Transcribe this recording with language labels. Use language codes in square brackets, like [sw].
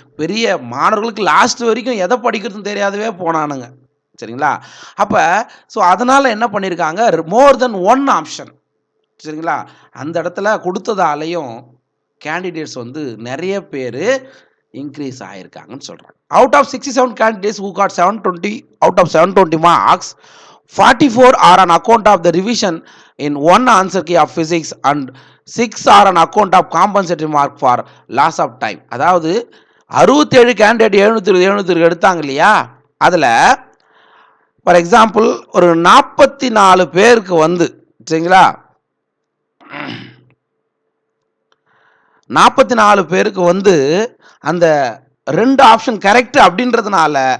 [ta] பெரிய மாணவர்களுக்கு லாஸ்ட் வரைக்கும் எதை படிக்கிறதுன்னு தெரியாதவே போனானுங்க. சரிங்களா? அப்போ அதனால் என்ன பண்ணியிருக்காங்க, [en] More than 1 option. [ta] சரிங்களா? அந்த இடத்துல கொடுத்ததாலையும் கேண்டிடேட்ஸ் வந்து நிறைய பேர் இன்க்ரீஸ் ஆகிருக்காங்கன்னு சொல்கிறாங்க. [en] Out of 67 candidates who got 720 out of 720 marks, 44 are on account of the revision in one answer key of physics and 6 are on account of compensatory mark for loss of time. [ta] அதாவது 67 candidate 720 எடுத்தாங்க இல்லையா? அதில் [en] for example [ta] ஒரு 44 பேருக்கு வந்து, சரிங்களா, 44 பேருக்கு வந்து அந்த 2 ஆப்ஷன் கரெக்ட் அப்படின்றதுனால